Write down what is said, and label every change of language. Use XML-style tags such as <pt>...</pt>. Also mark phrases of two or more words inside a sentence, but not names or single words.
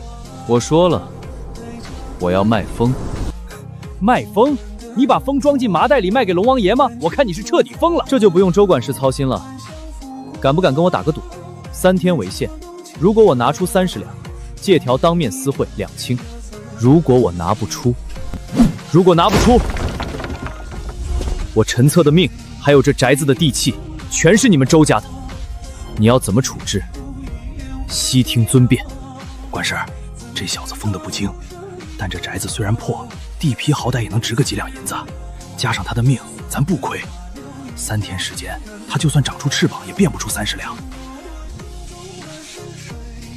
<zh>我說了，我要賣風。賣風？你把風裝進麻袋裡賣給龍王爺嗎？我看你是徹底瘋了。這就不用周管事操心了。敢不敢跟我打個賭？3天為限，如果我拿出30兩，借條當面私會2 清。如果我拿不出，我陈策的命還有這宅子的地契，全是你們周家的。你要怎麼處置？悉聽尊便。管事，這小子瘋得不輕，但這宅子雖然破，地皮好歹也能值個幾兩銀子，加上他的命，咱不虧。3天時間，他就算長出翅膀，也變不出30兩。</zh>